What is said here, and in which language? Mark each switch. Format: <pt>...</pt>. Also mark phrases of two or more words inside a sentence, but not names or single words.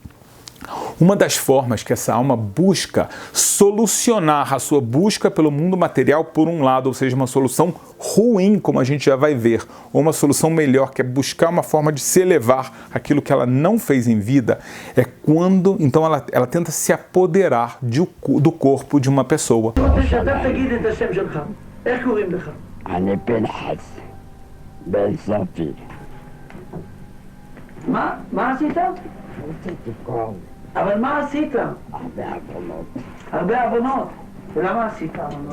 <pt>Uma das formas que essa alma busca solucionar a sua busca pelo mundo material, por um lado, ou seja, uma solução ruim, como a gente já vai ver, ou uma solução melhor, que é buscar uma forma de se elevar aquilo que ela não fez em vida, é quando, então, ela tenta se apoderar do corpo de uma pessoa.</pt> <he>אבל מה עשית? הרבה עוונות. הרבה עוונות? ולמה עשית עוונות?</he>